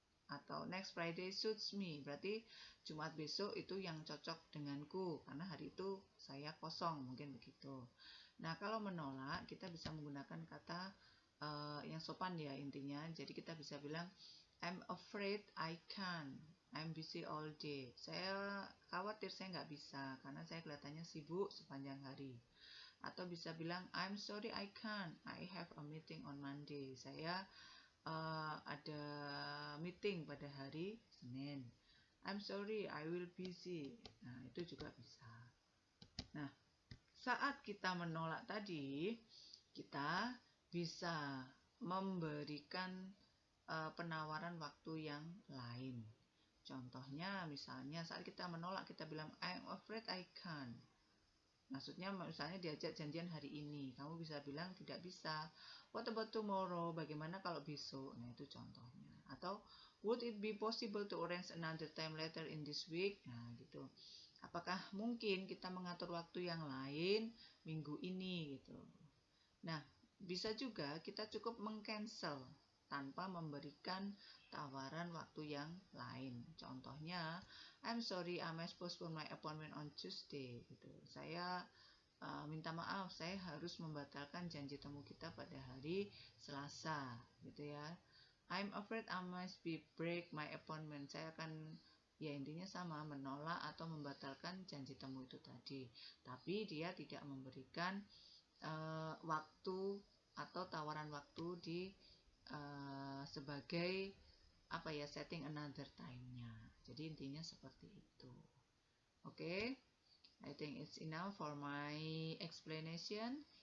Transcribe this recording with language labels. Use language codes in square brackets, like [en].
[en] Atau next Friday suits me. [id] Berarti Jumat besok itu yang cocok denganku, karena hari itu saya kosong, mungkin begitu. Nah, kalau menolak, kita bisa menggunakan kata yang sopan ya intinya. Jadi kita bisa bilang, [en] I'm afraid I can't. I'm busy all day. [id] Saya khawatir saya nggak bisa karena saya kelihatannya sibuk sepanjang hari. Atau bisa bilang [en] I'm sorry I can't. I have a meeting on Monday. [id] Saya ada meeting pada hari Senin. [en] I'm sorry I will busy. [id] Nah, itu juga bisa. Nah, saat kita menolak tadi, kita bisa memberikan penawaran waktu yang lain. Contohnya misalnya saat kita menolak kita bilang [en] I'm afraid I can't. [id] Maksudnya misalnya diajak janjian hari ini, kamu bisa bilang tidak bisa. [en] What about tomorrow? [id] Bagaimana kalau besok? Nah, itu contohnya. [en] Atau would it be possible to arrange another time later in this week? [id] Nah, gitu. Apakah mungkin kita mengatur waktu yang lain minggu ini gitu. Nah, bisa juga kita cukup meng-cancel tanpa memberikan tawaran waktu yang lain. [en] Contohnya, I'm sorry, I must postpone my appointment on Tuesday. Gitu. [id] Saya minta maaf, saya harus membatalkan janji temu kita pada hari Selasa, gitu ya. [en] I'm afraid I must be break my appointment. [id] Saya akan ya intinya sama, menolak atau membatalkan janji temu itu tadi. Tapi dia tidak memberikan waktu atau tawaran waktu di sebagai apa ya [en] setting another time- [id] nya. Jadi intinya seperti itu. [en] Oke, I think it's enough for my explanation.